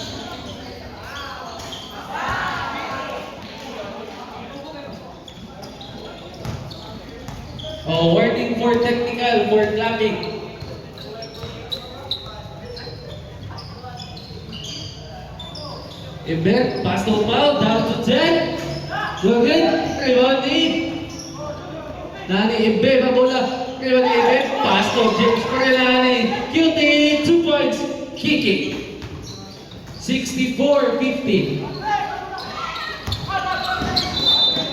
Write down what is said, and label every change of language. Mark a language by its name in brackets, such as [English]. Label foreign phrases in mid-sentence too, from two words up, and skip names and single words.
[English] Oh, warning for technical for clapping. Iber, pass to Pau, down to 10. Good, rebounding. [Lozi] Nani Iber, bola. [English] Rebound ni Iber, pass to James Perlani. Guilty, 2 points. Kicking. 64-50.